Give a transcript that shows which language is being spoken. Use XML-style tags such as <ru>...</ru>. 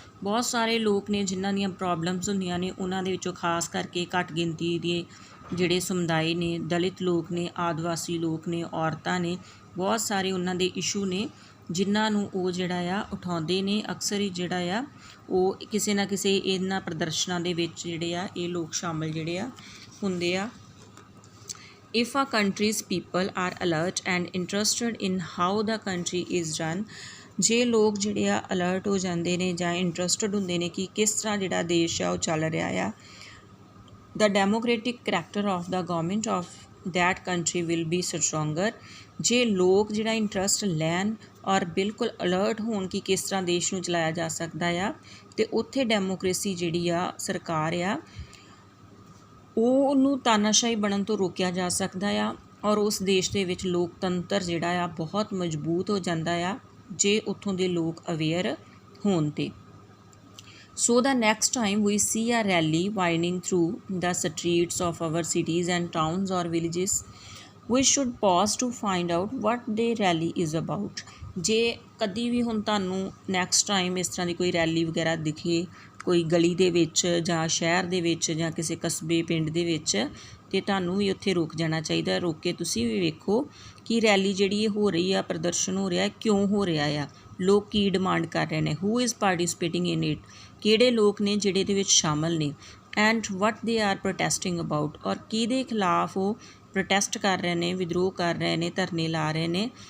<pa>ਬਹੁਤ ਸਾਰੇ ਲੋਕ ਨੇ ਜਿਨ੍ਹਾਂ ਦੀਆਂ ਪ੍ਰੋਬਲਮਸ ਹੁੰਦੀਆਂ ਨੇ, ਉਹਨਾਂ ਦੇ ਵਿੱਚੋਂ ਖਾਸ ਕਰਕੇ ਘੱਟ ਗਿਣਤੀ ਦੇ ਜਿਹੜੇ ਸਮੁਦਾਇ ਨੇ, ਦਲਿਤ ਲੋਕ ਨੇ, ਆਦਿਵਾਸੀ ਲੋਕ ਨੇ, ਔਰਤਾਂ ਨੇ, ਬਹੁਤ ਸਾਰੇ ਉਹਨਾਂ ਦੇ ਇਸ਼ੂ ਨੇ ਜਿਨ੍ਹਾਂ ਨੂੰ ਉਹ ਜਿਹੜਾ ਆ ਉਠਾਉਂਦੇ ਨੇ। ਅਕਸਰ ਹੀ ਜਿਹੜਾ ਆ ਉਹ ਕਿਸੇ ਨਾ ਕਿਸੇ ਇਹਨਾਂ ਪ੍ਰਦਰਸ਼ਨਾਂ ਦੇ ਵਿੱਚ ਜਿਹੜੇ ਆ ਇਹ ਲੋਕ ਸ਼ਾਮਲ ਜਿਹੜੇ ਆ ਹੁੰਦੇ ਆ।</pa> <en>If a country's people are alert and interested in how the country is run,</en> <pa>ਜੇ ਲੋਕ ਜਿਹੜੇ ਆ ਅਲਰਟ ਹੋ ਜਾਂਦੇ ਨੇ ਜਾਂ ਇੰਟਰਸਟਡ ਹੁੰਦੇ ਨੇ ਕਿ ਕਿਸ ਤਰ੍ਹਾਂ ਜਿਹੜਾ ਦੇਸ਼ ਆ ਉਹ ਚੱਲ ਰਿਹਾ ਆ,</pa> <en>the democratic character of the government of that country will be stronger।</en> <pa>ਜੇ ਲੋਕ ਜਿਹੜਾ ਇੰਟਰਸਟ ਲੈਣ ਔਰ ਬਿਲਕੁਲ ਅਲਰਟ ਹੋਣ ਕਿ ਕਿਸ ਤਰ੍ਹਾਂ ਦੇਸ਼ ਨੂੰ ਚਲਾਇਆ ਜਾ ਸਕਦਾ ਆ, ਅਤੇ ਉੱਥੇ ਡੈਮੋਕ੍ਰੇਸੀ ਜਿਹੜੀ ਆ ਸਰਕਾਰ ਆ ਉਹਨੂੰ ਤਾਨਾਸ਼ਾਹੀ ਬਣਨ ਤੋਂ ਰੋਕਿਆ ਜਾ ਸਕਦਾ ਆ ਔਰ ਉਸ ਦੇਸ਼ ਦੇ ਵਿੱਚ ਲੋਕਤੰਤਰ ਜਿਹੜਾ ਆ ਬਹੁਤ ਮਜ਼ਬੂਤ ਹੋ ਜਾਂਦਾ ਆ ਜੇ ਉੱਥੋਂ ਦੇ ਲੋਕ ਅਵੇਅਰ ਹੋਣ 'ਤੇ।</pa> <en>So the next time we see a rally winding through the streets of our cities and towns or villages, we should pause to find out what the rally is about।</en> <pa>ਜੇ ਕਦੀ ਵੀ ਹੁਣ ਤੁਹਾਨੂੰ next time ਇਸ ਤਰ੍ਹਾਂ ਦੀ ਕੋਈ rally ਵਗੈਰਾ ਦਿਖੇ ਕੋਈ ਗਲੀ ਦੇ ਵਿੱਚ ਜਾਂ ਸ਼ਹਿਰ ਦੇ ਵਿੱਚ ਜਾਂ ਕਿਸੇ ਕਸਬੇ ਪਿੰਡ ਦੇ ਵਿੱਚ, ਅਤੇ ਤੁਹਾਨੂੰ ਵੀ ਉੱਥੇ ਰੁਕ ਜਾਣਾ ਚਾਹੀਦਾ। ਰੁਕ ਕੇ ਤੁਸੀਂ ਵੀ ਵੇਖੋ ਕਿ ਰੈਲੀ ਜਿਹੜੀ ਇਹ ਹੋ ਰਹੀ ਆ, ਪ੍ਰਦਰਸ਼ਨ ਹੋ ਰਿਹਾ, ਕਿਉਂ ਹੋ ਰਿਹਾ ਆ, ਲੋਕ ਕੀ ਡਿਮਾਂਡ ਕਰ ਰਹੇ ਨੇ,</pa> <en>who is participating in it,</en> <pa>ਕਿਹੜੇ ਲੋਕ ਨੇ ਜਿਹੜੇ ਇਹਦੇ ਵਿੱਚ ਸ਼ਾਮਲ ਨੇ,</pa> <en>and what they are protesting about,</en> <pa>ਔਰ ਕਿਹਦੇ ਖਿਲਾਫ ਉਹ ਪ੍ਰੋਟੈਸਟ ਕਰ ਰਹੇ ਨੇ, ਵਿਦਰੋਹ ਕਰ ਰਹੇ ਨੇ, ਧਰਨੇ ਲਾ ਰਹੇ ਨੇ।</pa>